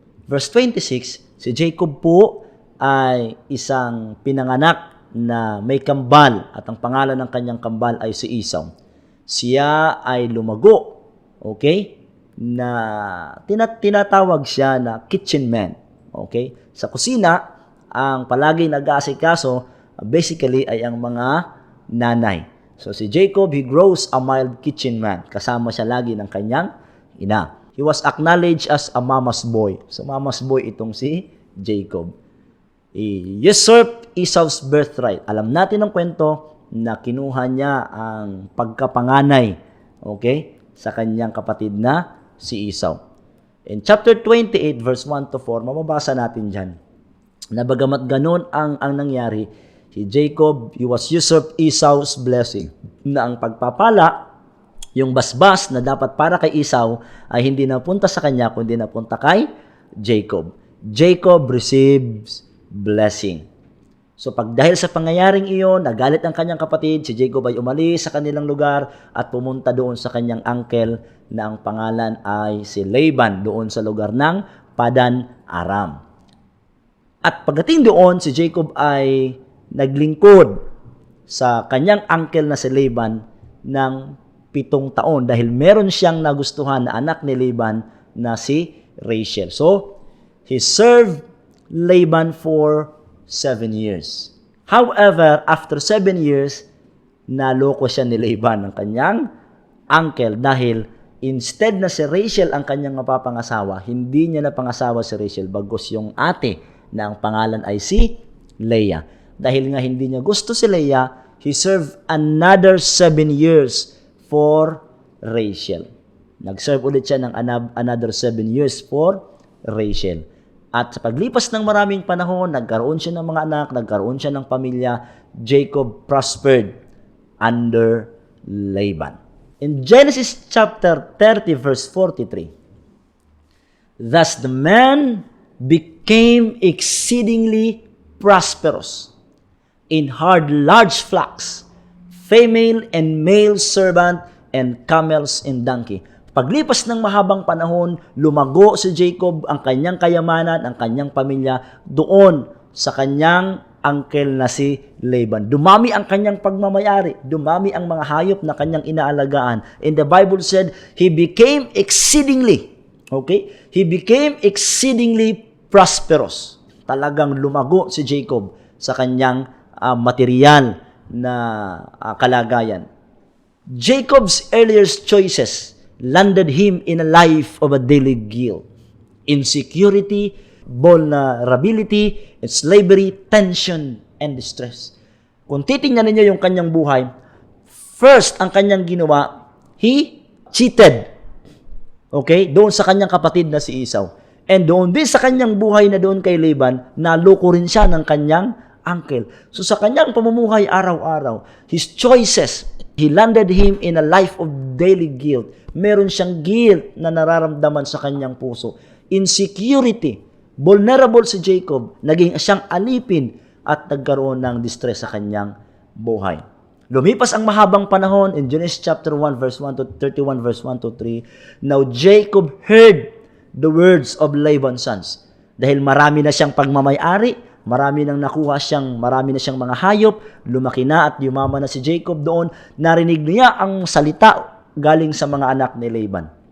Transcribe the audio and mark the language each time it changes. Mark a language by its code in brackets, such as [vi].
[en] Verse 26, [tl] si Jacob po ay isang pinanganak na may kambal at ang pangalan ng kanyang kambal ay si Esau. Siya ay lumago, okay, na tinatawag siya na [en] kitchen man. [tl] Okay? Sa kusina, ang palagi nag-aasikaso basically ay ang mga nanay. So si Jacob, [en] he grows a mild kitchen man. [tl] Kasama siya lagi ng kanyang ina. [en] He was acknowledged as a mama's boy. So mama's boy [tl] itong si Jacob. [en] He usurped Esau's birthright. [tl] Alam natin ang kwento na kinuha niya ang pagkapanganay, okay, sa kanyang kapatid na si Esau. [en] In chapter 28 verse 1 to 4, [tl] mababasa natin diyan na bagamat ganun ang nangyari, si Jacob, [en] he was usurped Esau's blessing. [tl] Na ang pagpapala, yung basbas na dapat para kay Esau, ay hindi napunta sa kanya, kundi napunta kay Jacob. [en] Jacob receives blessing. [tl] So dahil sa pangyayaring iyon, nagalit ang kanyang kapatid, si Jacob ay umalis sa kanilang lugar at pumunta doon sa kanyang uncle na ang pangalan ay si Laban, doon sa lugar ng Padan Aram. At pagdating doon, si Jacob ay naglingkod sa kanyang uncle na si Laban ng 7 taon dahil meron siyang nagustuhan na anak ni Laban na si Rachel. [en] So, he served Laban for 7 years. [tl] However, [en] after 7 years, [tl] naloko siya ni Laban ng kanyang uncle dahil instead na si Rachel ang kanyang mapapangasawa, hindi niya napangasawa si Rachel bagkus yung ate na ang pangalan ay si Leah. Dahil nga hindi niya gusto si Leah, [en] he served another 7 years for Rachel. [tl] Nag-serve ulit siya ng [en] another 7 years for Rachel. [tl] At sa paglipas ng maraming panahon, nagkaroon siya ng mga anak, nagkaroon siya ng pamilya. [en] Jacob prospered under Laban. In Genesis chapter 30 verse 43, thus the man became exceedingly prosperous in hard large flocks, female and male servant, and camels and donkey. [tl] Paglipas ng mahabang panahon, lumago si Jacob, ang kanyang kayamanan, ang kanyang pamilya, doon sa kanyang uncle na si Laban. Dumami ang kanyang pagmamayari, dumami ang mga hayop na kanyang inaalagaan. [en] And the Bible said, he became exceedingly, okay? He became exceedingly prosperous. [tl] Talagang lumago si Jacob sa kanyang material na kalagayan. [en] Jacob's earlier choices landed him in a life of a daily guilt, insecurity, vulnerability, slavery, tension, and distress. [tl] Kung titingnan ninyo yung kanyang buhay, first, ang kanyang ginawa, [en] he cheated. [tl] Okay? Doon sa kanyang kapatid na si Esau. And doon din sa kanyang buhay na doon kay Laban, naloko rin siya ng kanyang uncle. [en] So [tl] sa kanyang pamumuhay araw-araw, [en] his choices, he landed him in a life of daily guilt. [tl] Meron siyang guilt na nararamdaman sa kanyang puso. [en] Insecurity. [tl] Vulnerable si Jacob. Naging siyang alipin at nagkaroon ng distress sa kanyang buhay. Lumipas ang mahabang panahon [en] in Genesis chapter 1 verse 1 to 31 verse 1 to 3. Now Jacob heard the words of Laban's sons. [tl] Dahil marami na siyang pagmamay-ari, marami na siyang mga hayop, lumaki na at yumaman na si Jacob doon, narinig niya ang salita galing sa mga anak ni Laban.